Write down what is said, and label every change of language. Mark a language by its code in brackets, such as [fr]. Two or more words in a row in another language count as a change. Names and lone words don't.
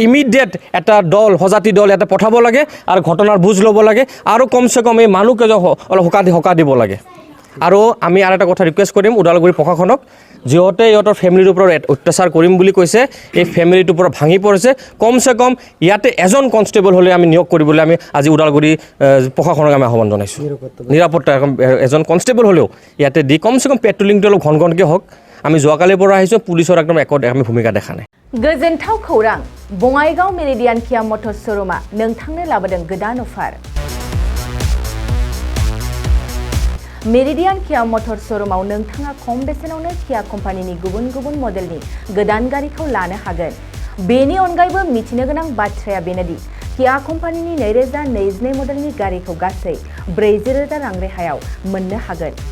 [as] ইমিডিয়েট এটা দল সজাতি দল এটা পঠাব লাগে আৰু ঘটনাৰ বুজ ল'ব লাগে আৰু কমচে কম এই মানুহকেইজন অলপ সকাহ দিব লাগে আৰু আমি আৰু এটা কথা ৰিকুৱেষ্ট কৰিম ওদালগুৰি প্ৰশাসনক যিহঁতে ইহঁতৰ ফেমিলিৰ ওপৰত অত্যাচাৰ কৰিম বুলি কৈছে এই ফেমিলিটোৰ পৰা ভাঙি পৰিছে কমচে কম ইয়াতে এজন কনষ্টেবল হ'লে আমি নিয়োগ কৰিবলৈ আমি আজি ওদালগুৰি প্ৰশাসনক আমি আহ্বান জনাইছোঁ নিৰাপত্তা এজন কনষ্টেবল হ'লেও ইয়াতে দি কমচে কম পেট্ৰলিংটো অলপ ঘনকৈ হওক আমি যোৱাকালিৰ পৰা আহিছোঁ পুলিচৰ একদম আমি ভূমিকা দেখা নাই [brx] गोजोनथाव खौरां बङाइगाव मेरिडियान किया मटर श'रुमा नोंथांनो लाबोदों गोदान अफार मेरिडियान किया मटर श'रुमाव नोंथाङा खम बेसेनावनो किया कम्पानिनि गुबुन गुबुन मडेलनि गोदान गारिखौ लानो हागोन बेनि अनगायैबो मिथिनो गोनां बाथ्राया बेनोदि किया कम्पानिनि 2022 मडेलनि गारिखौ गासै 40,000 रां रेहायाव मोननो हागोन